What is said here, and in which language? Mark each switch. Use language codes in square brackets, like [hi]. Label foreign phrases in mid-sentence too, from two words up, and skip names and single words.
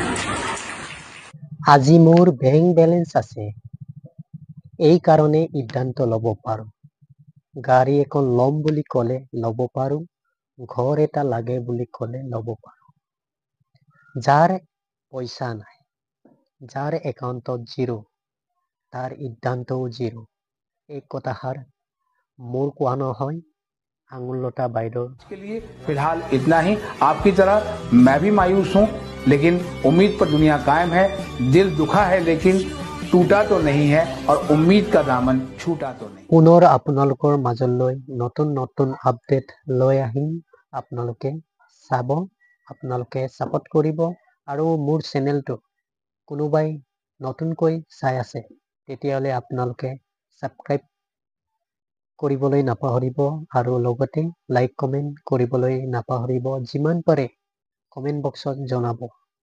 [as] আজি মোৰ [en] bank balance [as] আছে এই কাৰণে সিদ্ধান্ত ল'ব পাৰো গাড়ী এখন ল'ম বুলি ক'লে ল'ব পাৰো ঘৰ এটা লাগে বুলি ক'লে ল'ব পাৰো যাৰ পইচা নাই যাৰ একাউণ্টত জিৰ' তাৰ সিদ্ধান্তও জিৰ' এই কথাষাৰ মোৰ কোৱা নহয় আঙুলতা বাইদেউ [hi] के लिए फिलहाल इतना ही आपकी तरह मैं भी मायूस हूं लेकिन उम्मीद पर दुनिया कायम है दिल दुखा है लेकिन टूटा तो नहीं है और उम्मीद का दामन छूटा तो नहीं [as] পুনৰ আপোনালোকৰ মাজলৈ নতুন নতুন আপডেট লৈ আহিম আপোনালোকে চাব আপোনালোকে ছাপোৰ্ট কৰিব আৰু মোৰ চেনেলটো কোনোবাই নতুনকৈ চাই আছে তেতিয়াহ'লে আপোনালোকে ছাবস্ক্ৰাইব কৰিবলৈ নাপাহৰিব আৰু লগতে লাইক কমেণ্ট কৰিবলৈ নাপাহৰিব যিমান পাৰে কমেণ্ট বক্সত জনাব